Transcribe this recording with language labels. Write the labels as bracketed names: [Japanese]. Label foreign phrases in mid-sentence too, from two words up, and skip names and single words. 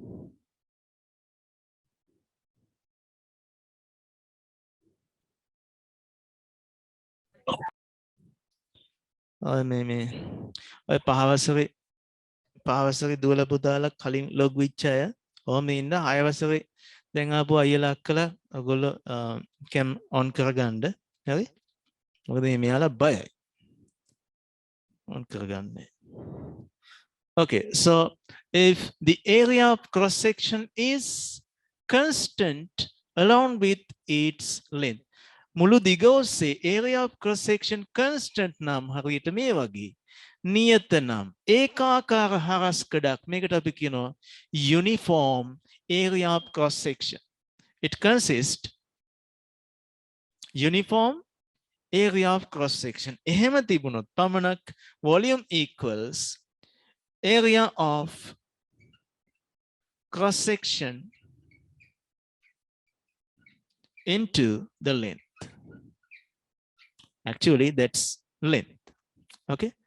[Sinhala] මේ ඔය පහවසරේ දුවලා පුතාලා කලින් ලොග් වෙච්ච අය ඔහම ඉන්න 6 වසරේ දැන් ආපු අයියලා අක්කලා ඔයගොල්ලෝ කැම් on කරගන්න. හරි? මොකද මෙයාලා බයයි. on කරගන්නේ. [English] Okay, so if the area of cross section is constant along with its length. [Sinhala] මුළු දිග ඔස්සේ [English] area of cross section constant [Sinhala] නම් හරියට මේ වගේ නියත නම් ඒකාකාර හරස්කඩක් මේකට අපි කියනවා [English] uniform area of cross section. It consists uniform area of cross section. [Sinhala] එහෙම තිබුණොත් පමණක් [English] volume equals area of cross section into the length. Actually, that's length. Okay.